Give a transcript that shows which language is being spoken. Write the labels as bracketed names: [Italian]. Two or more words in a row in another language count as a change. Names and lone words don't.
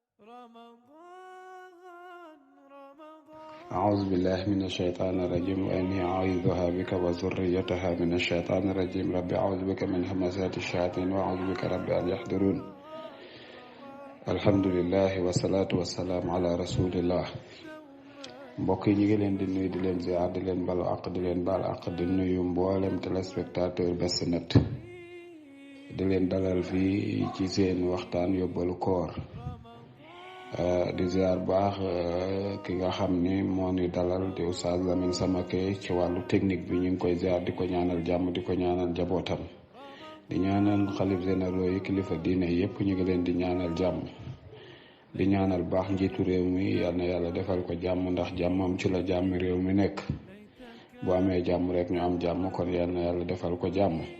[Arabic] أعوذ بالله من الشيطان الرجيم وإني أعوذها بك وذريتها من الشيطان الرجيم رب أعوذ بك من همزات الشياطين وأعوذ بك رب أن يحضرون الحمد لله والصلاة والسلام على رسول الله [Wolof] mbokk yi ñu ngi leen di nuyu di leen ziar di leen balu àq di leen baal àq di nuyu mboolem téléspectateur Best Net di leen dalal fii ci seen waxtaan yóbbalu koor di ziar baax ki nga xam ni moo ni dalal di Oustaz Lamine Samake ci wàllu technique bi ñu ngi koy ziar di ko ñaanal jàmm di ko ñaanal njabootam di ñaanal xalif généraux yi kilifa diine yépp ñu ngi leen di ñaanal jàmm di ñaanal baax njiitu réew mi yal na yàlla defal ko jàmm ndax jàmmam ci la jàmm réew mi nekk bu amee jàmm rek ñu am jàmm kon yal na yàlla defal ko jàmm